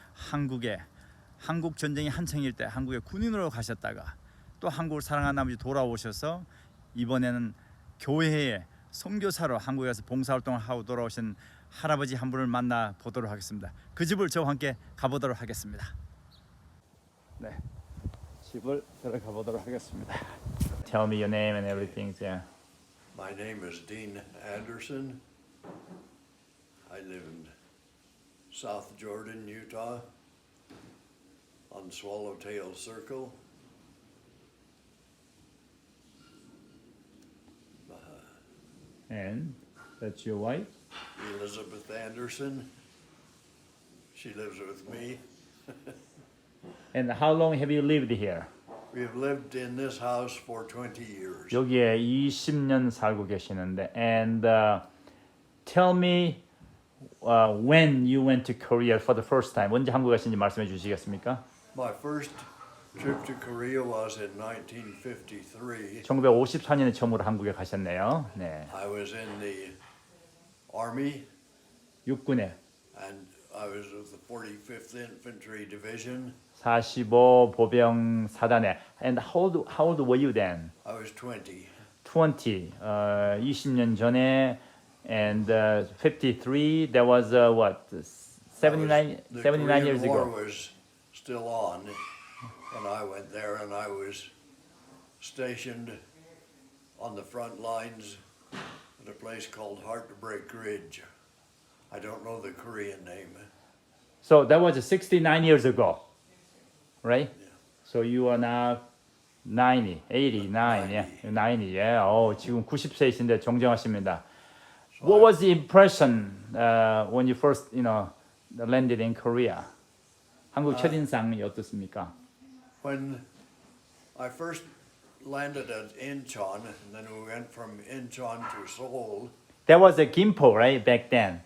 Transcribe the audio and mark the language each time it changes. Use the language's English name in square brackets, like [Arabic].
[Korean] 한국에 한국 전쟁이 한창일 때 한국에 군인으로 가셨다가 또 한국을 사랑하는 나머지 돌아오셔서 이번에는 교회에 선교사로 한국에서 봉사활동을 하고 돌아오신 할아버지 한 분을 만나 보도록 하겠습니다. 그 집을 저와 함께 가보도록 하겠습니다. 네, 집을 들어가 보도록 하겠습니다. [English] Tell me your name and everything. Yeah. My name is Dean Andersen. I live in South Jordan, Utah, on Swallowtail Circle. And that's your wife? Elizabeth Andersen. She lives with me. And how long have you lived here? We have lived in this house for 20 years. [Korean] 여기에 20년 살고 계시는데 [English] and tell me when you went to Korea for the first time. [Korean] 언제 한국 가신지 말씀해 주시겠습니까? [English] My first trip to Korea was in 1953. [Korean] 1954년에 처음으로 한국에 가셨네요. 네. [English] I was in the Army [Korean] 육군에 [English] and I was with the 45th Infantry Division. [Korean] 45 보병 사단에. [English] And how old were you then? I was 20. 20. [Korean] 20년 전에 [English] and 53 that was what? 79 years The Korean War ago. was still on when I went there, and I was stationed on the front lines at a place called Heartbreak Ridge. I don't know the Korean name. So that was 69 years ago. Right? Yeah. So you are now 89, yeah, 90, yeah. [Korean] 지금 90세이신데 정정하십니다. [English] What was the impression when you first, landed in Korea? [Korean] 한국 첫인상이 어떻습니까? [English] When I first landed at Incheon, and then we went from Incheon to Seoul. That was a Gimpo, right, back then?